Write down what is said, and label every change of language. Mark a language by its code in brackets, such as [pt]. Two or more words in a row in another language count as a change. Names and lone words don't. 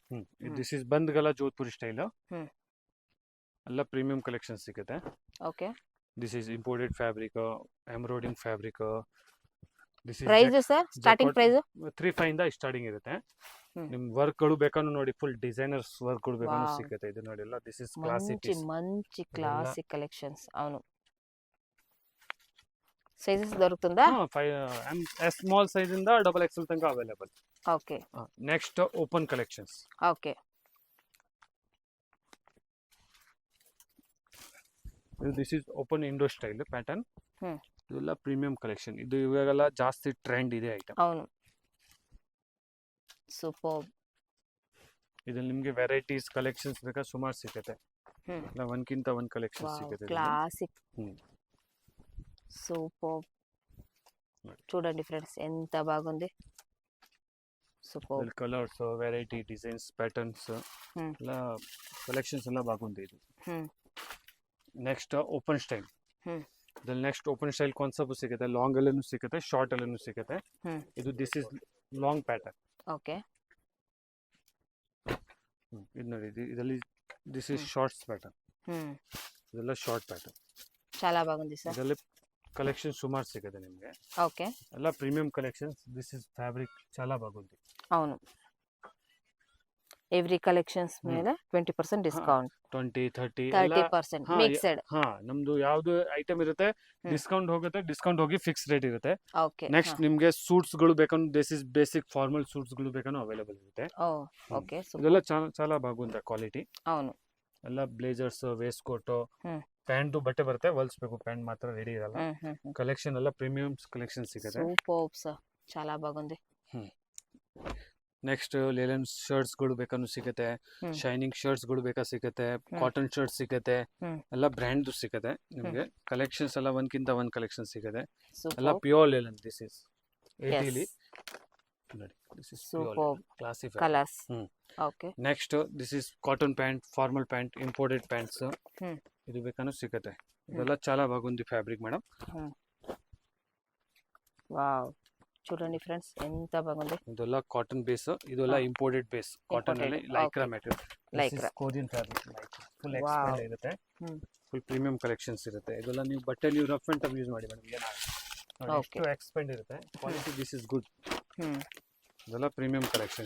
[en] this is bandhgala jodhpuri style. [kn] ಎಲ್ಲ [en] premium collection [kn] ಸಿಗುತ್ತೆ. ಓಕೆ. [en] this is imported fabric, embroiding fabric, this ಪ್ರೈಸ್ ಇಸ್ ಸರ್ ಸ್ಟಾರ್ಟಿಂಗ್ ಪ್ರೈಸ್ [kn] 3.5 ಇಂದ ಸ್ಟಾರ್ಟಿಂಗ್ ಇರುತ್ತೆ. ಹ್ಮ್. ನಿಮ್ ವರ್ಕ್ ಗಳು ಬೇಕಾನು ನೋಡಿ, ಫುಲ್ [en] designers work [kn] ಗಳು ಬೇಕಾನು ವಾವ್. ಸಿಗುತ್ತೆ. ಇದು ನೋಡಿ ಎಲ್ಲ [en] this is classy [te] ಮಂచి [en] ಪೀಸ್. [te] మంచి [kn] ಇದೆಲ್ಲ [en] classic collections. [te] అవును, సైజెస్ దొరుకుతుందా? [en] small size [kn] ಇಂದ [en] double XL [kn] ತನಕ ಅವೈಲೇಬಲ್. [te] ఓకే [en] next open collections. [te] ఓకే [en] this is open indo style pattern. ಹ್ಮ್. [kn] ಇದೆಲ್ಲ [en] premium collection. [kn] ಇದು ಇವಾಗೆಲ್ಲ ಜಾಸ್ತಿ ಟ್ರೆಂಡ್ ಇದೆ ಐಟಮ್. [te] అవును, ಸೂಪರ್. [kn] ಇದ್ರಲ್ಲಿ ನಿಮ್ಗೆ [en] varieties collections [kn] ಬೇಕಾ ಸುಮಾರು ಸಿಗುತ್ತೆ. ಹ್ಮ್. ಇಲ್ಲ ಒಂದ್ಕಿಂತ ಒಂದ್ ಕಲೆಕ್ಷನ್ ಸಿಗುತ್ತೆ ಇದ್ರಲ್ಲಿ. [te] క్లాసిక్. ಹ್ಮ್. సూపర్. చూడండి ఫ్రెండ్స్ ఎంత బాగుంది. సూపర్. [en] ಇದ್ರಲ್ಲಿ colors, variety, designs, patterns ಹ್ಮ್. [kn] ಎಲ್ಲ ಕಲೆಕ್ಷನ್ಸ್ ಎಲ್ಲ ಬಾಗುಂದೆ ಇದು. ಹ್ಮ್. [en] next open style. ಹ್ಮ್. [kn] ಇದ್ರಲ್ಲಿ [en] next open style concept [kn] ಸಿಗುತ್ತೆ, ಲಾಂಗ್ ಅಲ್ಲೂ ಸಿಗುತ್ತೆ, ಶಾರ್ಟ್ ಅಲ್ಲೂ ಸಿಗುತ್ತೆ. ಹ್ಮ್. [en] ಇದು this is long pattern. [te] ఓకే [kn] ಇದು ನೋಡಿ, ಇದರಲ್ಲಿ [en] this is shorts pattern. ಹ್ಮ್. [kn] ಇದೆಲ್ಲ [en] short pattern. [te] చాలా బాగుంది సార్. [kn] ಇದರಲ್ಲಿ ಕಲೆಕ್ಷನ್ ಸುಮಾರು ಸಿಗುತ್ತೆ ನಿಮಗೆ, [te] ఓకే. [kn] ಎಲ್ಲ [en] premium collections. this is fabric [te] చాలా బాగుంది. [kn] అవును, [en] every collections [kn] ಮೇಲೆ 20% ಡಿಸ್ಕೌಂಟ್, 20-30 30% ಮಿಕ್ಸ್ಡ್. ಹಾ, ನಮ್ದು ಯಾವ್ದು ಐಟಮ್ ಇರುತ್ತೆ ಹ್ಮ್. ಡಿಸ್ಕೌಂಟ್ ಹೋಗುತ್ತೆ, ಡಿಸ್ಕೌಂಟ್ ಹೋಗಿ [en] fix rate [kn] ಇರುತ್ತೆ. ಓಕೆ. ನೆಕ್ಸ್ಟ್ ನಿಮ್ಗೆ ಸೂಟ್ಸ್ ಗಳು ಬೇಕಂದ್ರೆ [en] this is basic formal suits [kn] ಗಳು ಬೇಕಂದ್ರೆ ಅವೈಲೇಬಲ್ ಇರುತ್ತೆ. [en] oh okay super. [kn] ಇದೆಲ್ಲ చాలా ಬಾಗುಂತ ಕ್ವಾಲಿಟಿ. [te] అవును. [kn] ಎಲ್ಲ [en] blazers, waist coat, ಹ್ಮ್. [kn] ಪ್ಯಾಂಟ್ ಬಟ್ಟೆ ಬರುತ್ತೆ, ಹೊಲಿಸ್ಬೇಕು, ಪ್ಯಾಂಟ್ ಮಾತ್ರ ರೆಡಿ ಇರಲ್ಲ. ಕಲೆಕ್ಷನ್ ಎಲ್ಲ ಪ್ರೀಮಿಯಂ ಕಲೆಕ್ಷನ್ ಸಿಗುತ್ತೆ. [en] super sir, [te] చాలా బాగుంది. [en] next linen shirts [kn] ಗಳು ಬೇಕಾನು ಸಿಗುತ್ತೆ, ಹ್ಮ್. [en] shining shirts [kn] ಗಳು ಬೇಕಾ ಸಿಗುತ್ತೆ, [en] cotton shirt [kn] ಸಿಗುತ್ತೆ, ಹ್ಮ್. ಎಲ್ಲ ಬ್ರ್ಯಾಂಡ್ ಸಿಗುತ್ತೆ ನಿಮ್ಗೆ. ಕಲೆಕ್ಷನ್ಸ್ ಎಲ್ಲ ಒಂದ್ಕಿಂತ ಒಂದ್ ಕಲೆಕ್ಷನ್ ಸಿಗುತ್ತೆ. ಎಲ್ಲ ಸೂಪರ್. [en] pure linen. this is 80 Yes. [kn] ನೋಡಿ, [en] this is Superb. ಕ್ಲಾಸಿ. ಕಲರ್ಸ್. ಹ್ಮ್. [kn] ಓಕೆ. [en] next this is cotton pant, formal pant, imported pants. ಹ್ಮ್. [kn] ಇದು ಬೇಕಾನು ಸಿಗುತ್ತೆ. ಇದೆಲ್ಲ [te] చాలా బాగుంది [kn] ಫ್ಯಾಬ್ರಿಕ್ ಮೇಡಮ್. ವಾವ್, [te] చూడండి ಫ್ರೆಂಡ್ಸ್ ఎంత బాగుంది. [kn] ಇದೆಲ್ಲ [en] cotton base, [kn] ಇದೆಲ್ಲ [en] imported base. [kn] ಕಾಟನ್ ಅಲ್ಲಿ [en] Imported, [kn] ಲೈಕ್ರಾ [en] okay. [kn] ಮೆಟೀರಿಯಲ್. [en] Lycra. Korean fabric, full Wow. [kn] ಎಕ್ಸ್ಪೆಂಡ್ ಇರುತ್ತೆ. ಹ್ಮ್. [en] full premium collections [kn] ಇರುತ್ತೆ. ಇದೆಲ್ಲ ನೀವು ಬಟ್ಟೆ ನೀವು [en] rough and tough use [kn] ಮಾಡಿ ಮೇಡಮ್, [en] Okay. [kn] ಎಷ್ಟು ಎಕ್ಸ್ಪೆಂಡ್ ಇರುತ್ತೆ. [en] quality this is good. ಹ್ಮ್. [kn] ಇದೆಲ್ಲ [en] premium collections.